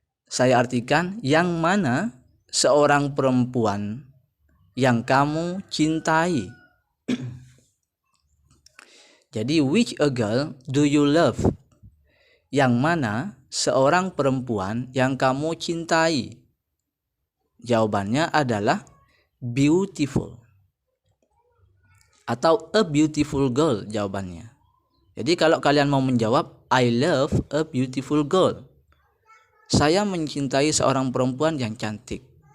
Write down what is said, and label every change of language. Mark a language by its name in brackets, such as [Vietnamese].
[Indonesian] saya artikan, yang mana seorang perempuan yang kamu cintai. Jadi [English] which a girl do you love? [Indonesian] Yang mana seorang perempuan yang kamu cintai? Jawabannya adalah beautiful atau [English] a beautiful girl [Indonesian] jawabannya. Jadi kalau kalian mau menjawab [English] I love a beautiful girl, [Indonesian] saya mencintai seorang perempuan yang cantik.